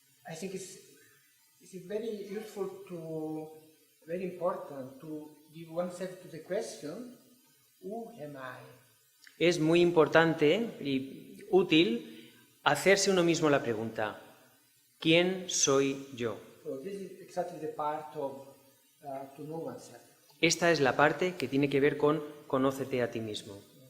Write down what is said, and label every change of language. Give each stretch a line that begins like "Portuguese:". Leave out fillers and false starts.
English: I think it's very useful very important to give oneself to the question, who am I?
Spanish: es muy importante y útil hacerse uno mismo la pregunta, ¿quién soy yo?
English: So this is exactly the part of to know oneself.
Spanish: Esta es la parte que tiene que ver con conócete a ti mismo.